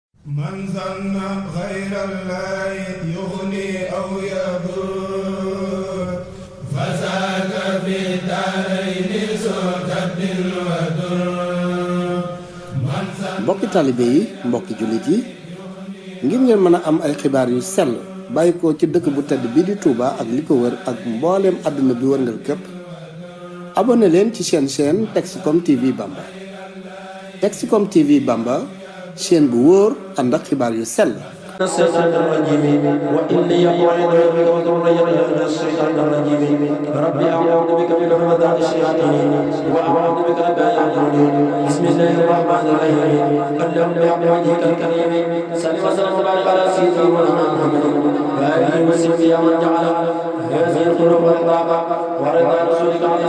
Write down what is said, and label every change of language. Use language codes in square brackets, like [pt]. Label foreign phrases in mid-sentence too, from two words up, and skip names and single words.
[ar] من ظن غير الله يغني أو يضر فذاك في الدارين ذو كد ودر. [wo] mbokki taalibe yi mbokki jullit yi ngir ngeen mën a am ay xibaar yu sell bàyyi ko ci dëkk bu tedd bii di Touba ak li ko wër ak mbooleem àdduna bi wërngal képp abonné leen ci chaîne Texcom TV Bamba. Texcom TV Bamba chaîne bu wóor ànd ak xibaar yu sell. [ar] الشيطان الرجيم وإني أعوذ بك وذريتي من الشيطان الرجيم ربي أعوذ بك من همزات الشياطين وأعوذ بك رب أن يحضرون بسم الله الرحمن الرحيم اللهم بوجهك الكريم صل وسلم وبارك على سيدنا محمد وآله وصحبه ومن جعل هذه القلوب والطاقة ورضا رسولك عليه